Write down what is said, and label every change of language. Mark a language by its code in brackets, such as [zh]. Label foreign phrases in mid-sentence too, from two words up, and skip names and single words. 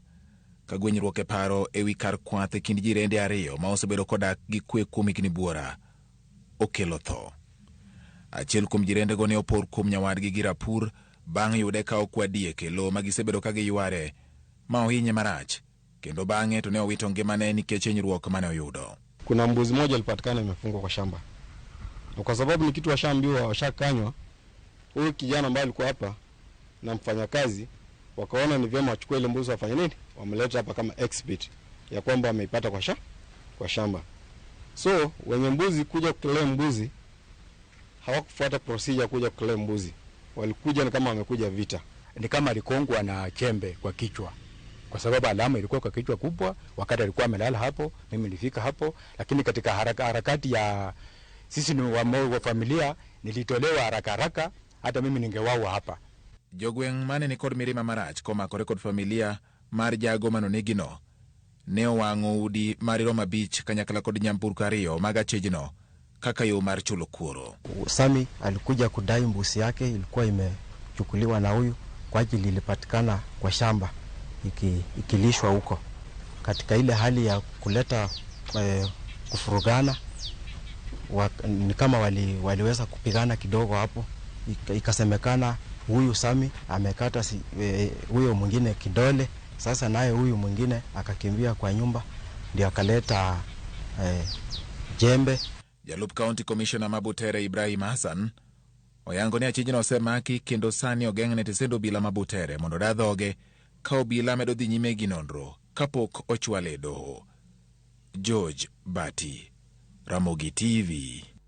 [luo] Kagwenyruok e paro ewi kar kwath e kind jirende ariyo ma osebedo kodak gi kwe kuom higni buora okelo tho. Achiel kuom jirendego ne opor kuom nyawadgi gi rapur bang' yude ka okwadie kelo ma gisebedo ka giyware ma ohinye marach, kendo bang'e to ne owito ngimane nikech hinyruok mane oyudo. [sw] Kuna mbuzi moja ilipatikana imefungwa kwa shamba, na kwa sababu ni kitu washaambiwa washakanywa, huyu kijana ambaye alikuwa hapa na mfanyakazi wakaona ni vyema wachukue ile mbuzi wafanye nini, wamleta hapa kama exhibit ya kwamba wameipata kwa shamba. So wenye mbuzi kuja kukilea mbuzi hawakufuata procedure kuja kukilea mbuzi, walikuja ni kama wamekuja vita, ni kama alikongwa na chembe kwa kichwa, kwa sababu alama ilikuwa kwa kichwa kubwa. Wakati alikuwa amelala hapo, mimi nilifika hapo, lakini katika harakati ya sisi ni wa familia nilitolewa haraka, hata mimi ningewawa hapa. [luo] Jogweng' mane ni kod mirima marach komakore kod familia mar jago manonegino ne owang'o udi maromo 5 kanyakla kod nyamburko 2 mag achejno kaka yo mar chulo kuoro. [sw] Sami alikuja kudai mbuzi yake ilikuwa imechukuliwa na huyu kwa ajili ilipatikana kwa shamba ikilishwa huko. Katika ile hali ya kuleta kufurugana, ni kama waliweza kupigana kidogo hapo, ikasemekana huyu Sami amekata huyo mwingine kidole. Sasa naye huyu mwingine akakimbia kwa nyumba, ndio akaleta jembe. [luo] Jalup [en] County Commissioner [luo] Mabutere Ibrahim Hassan oyango ni achijno osemaki kendo sani ogeng'ne tesendo bila Mabutere mondo dadhoge ka obila medo dhi nyime gi nonro kapok ochwale doho. George Bati, Ramogi TV.